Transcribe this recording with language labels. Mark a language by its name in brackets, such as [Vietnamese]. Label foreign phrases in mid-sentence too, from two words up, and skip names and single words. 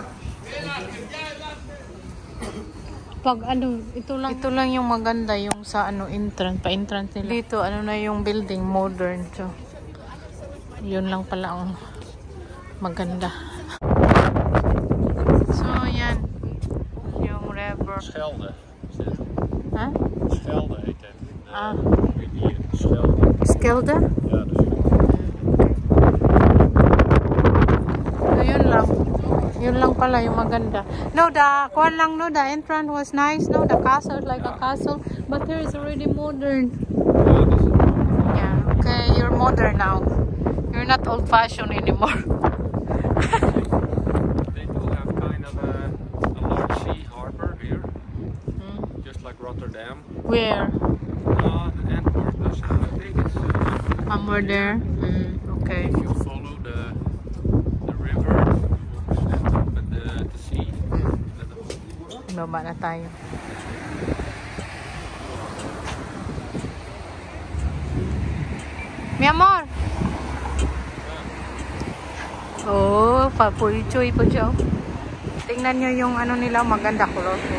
[Filipino] Pag ano, ito lang yung maganda yung sa ano entrance, pa-entrance nila. Dito ano na yung [English] building modern. [Filipino] So, yun lang pala ang maganda. So, yan. Yung river. [Dutch] Schelde. Ha? Schelde heet het. Ah. Hier, Schelde. Skelde? Ja, dus. [Filipino] So, yun lang. Yun lang pala yung maganda. [English] No, the entrance was nice. No, the castle is like a castle. But here is already modern. Yeah, okay, you're modern now. You're not old-fashioned anymore. They do have kind of a large sea harbor here. Just like Rotterdam. Where? Antwerp doesn't. I think it's Somewhere there? Okay. if you follow the river and the sea. [Filipino] Baba na tayo. [Spanish] Mi amor! [Filipino] Oh, papulichoy po siya. Tingnan nyo yung ano nila, maganda color.